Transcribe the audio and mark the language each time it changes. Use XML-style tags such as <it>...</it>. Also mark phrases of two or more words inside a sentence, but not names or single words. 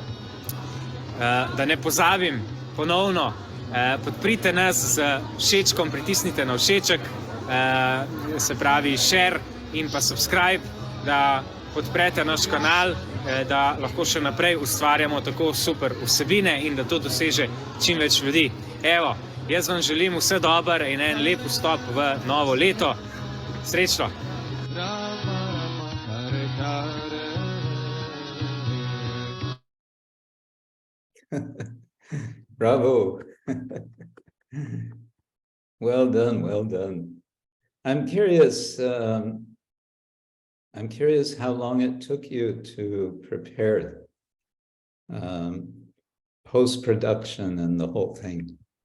<sl>Da ne pozabim ponovno, podprite nas z všečkom, pritisnite na všeček, se pravi share in pa subscribe, da podprete naš kanal, da lahko še naprej ustvarjamo tako super vsebine in da to doseže čim več ljudi. Evo, jaz vam želim vse dobro in en lep vstop v novo leto. Srečno! Bravo!</sl> <en>Well done, well done. I'm curious how long it took you to prepare post-production and the whole thing.</en>